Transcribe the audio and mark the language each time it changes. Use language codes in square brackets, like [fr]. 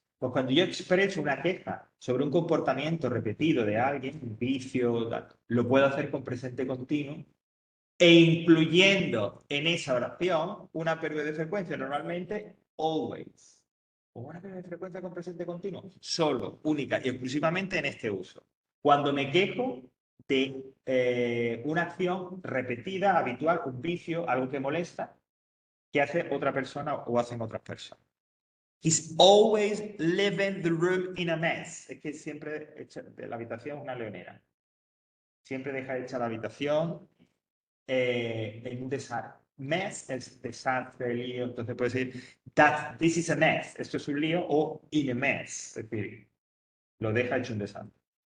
[es] Pues cuando yo expreso una queja sobre un comportamiento repetido de alguien, un vicio, tal, lo puedo hacer con presente continuo e incluyendo en esa oración una periodo de frecuencia, normalmente always. O una periodo de frecuencia con presente continuo, solo, única y exclusivamente en este uso. Cuando me quejo de una acción repetida, habitual, un vicio, algo que molesta, que hace otra persona o hacen otras personas. [en] He's always leaving the room in a mess. [es] Es que siempre echa de la habitación una leonera. Siempre deja hecha la habitación en un desastre. Mess es desastre, lío. Entonces puedes decir, [en] this is a mess. [es] Esto es un lío o [en] in a mess. [es] Es decir, lo deja hecho un desastre.